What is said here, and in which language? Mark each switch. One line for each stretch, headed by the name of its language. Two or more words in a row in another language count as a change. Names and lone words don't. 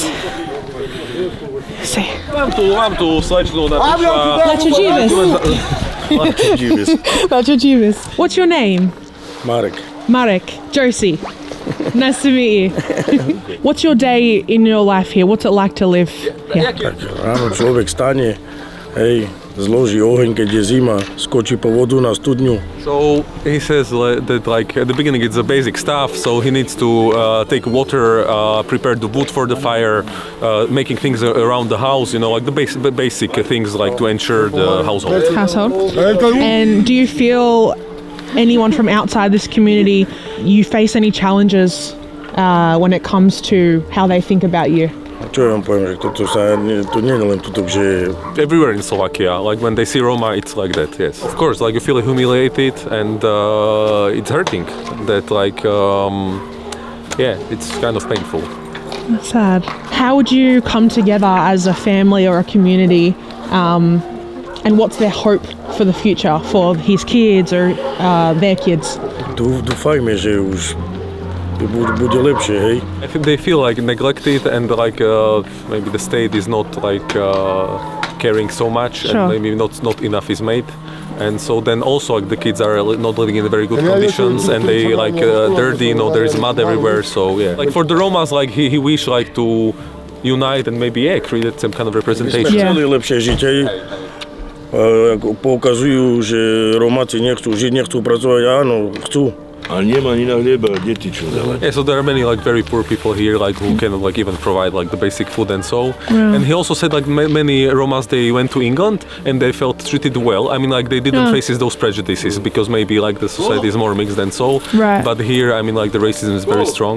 English: See. What's your name? Marek. Josie. Nice to meet you. What's your day in your life here? What's it like to live here?
Slovak: Ráno človek stane, hej, zloží oheň, keď je zima, skočí po vodu na studňu.
English: So he says that like at the beginning it's the basic stuff, so he needs to take water, prepare the wood for the fire, making things around the house, you know, like the basic things like to ensure the household. And do you feel anyone from outside this community, you face any challenges when it comes to how they think about you?
Slovak: Čo ja vám poviem, že toto sa, to nie je len tuto, že...
English: Everywhere in Slovakia, like when they see Roma, it's like that, yes. Of course, like you feel humiliated and it's hurting. That like, yeah, it's kind of painful. That's sad. How would you come together as a family or a community, and what's their hope for the future for his kids or their kids?
Slovak: Dúfajme, že už bude lepšie, hej?
English: I think they feel like neglected and like maybe the state is not like caring so much, sure. And maybe not enough is made. And so then also like the kids are not living in very good conditions and they like dirty, you know, there is mud everywhere, so yeah. Like for the Romas, like he wish like to unite and maybe create some kind of representation.
Slovak: My sme chceli lepšie žiť, hej? Poukazujú, že Romáci nechcú žiť, nechcú pracovať, áno, chcú. A nemá ani na hlieba deti čo dávať.
English: Yeah, so there are many like very poor people here, like who can like even provide like the basic food and so. Yeah. And he also said like many Romas, they went to England and they felt treated well. I mean, like they didn't face those prejudices because maybe like the society is more mixed than so. Right. But here, I mean, like the racism is very strong.